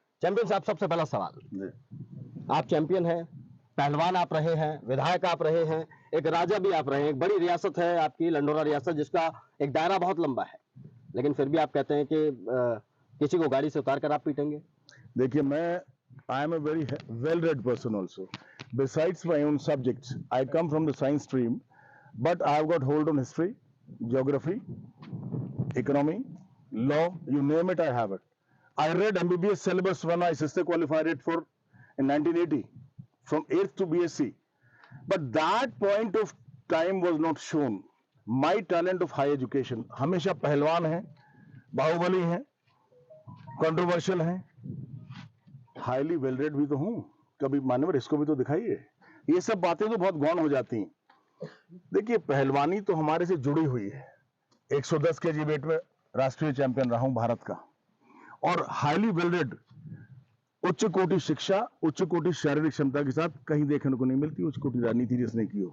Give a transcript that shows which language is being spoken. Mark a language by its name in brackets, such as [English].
[Hindi] Champion साहब, सबसे पहला सवाल, आप चैंपियन हैं, पहलवान आप रहे हैं, विधायक आप रहे हैं, एक राजा भी आप रहे हैं। एक बड़ी रियासत है आपकी लंडौरा रियासत, जिसका एक दायरा बहुत लंबा है, लेकिन फिर भी आप कहते हैं कि किसी को गाड़ी से उतार कर आप पीटेंगे। देखिए, मैं [English] I am a very well read person also. Besides my own subjects, I come from the science stream, but I have got hold on history, geography, economy, law, you name it, I have it. I read MBBS syllabus when I sister qualified it for in 1980, from 8th to BSc. But that point of time was not shown. My talent of high education, [Hindi] हमेशा पहलवान है, बाहुबली है, controversial है, highly well read भी तो हूं। कभी मान्यवर इसको भी तो दिखाइए। ये सब बातें तो बहुत गौण हो जाती हैं। देखिए, पहलवानी तो हमारे से जुड़ी हुई है। 110 केजी वेट में राष्ट्रीय चैंपियन रहा हूं भारत का, और हाईली वेल रेड, उच्च कोटि शिक्षा, उच्च कोटि शारीरिक क्षमता के साथ कहीं देखने को नहीं मिलती उच्च कोटि राजनीति जिसने की हो।